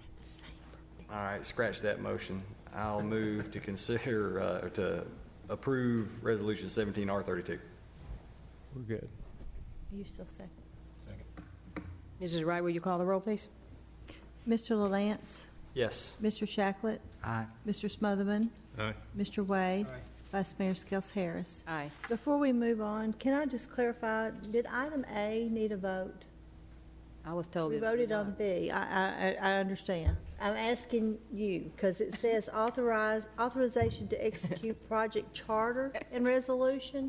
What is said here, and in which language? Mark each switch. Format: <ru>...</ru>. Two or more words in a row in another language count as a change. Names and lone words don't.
<en>All right, scratch that motion. I'll move to consider, or to approve Resolution 17R32. We're good. You still second? Second. Mrs. Wright, will you call the roll, please? Mr. LaLance? Yes. Mr. Shacklet? Aye. Mr. Smotherman? Aye. Mr. Wade? Vice Mayor Skels Harris? Aye. Before we move on, can I just clarify, did item A need a vote? I was told We it voted did on not. B. I understand. I'm asking you, because it says authorization to execute project charter and resolution.</en>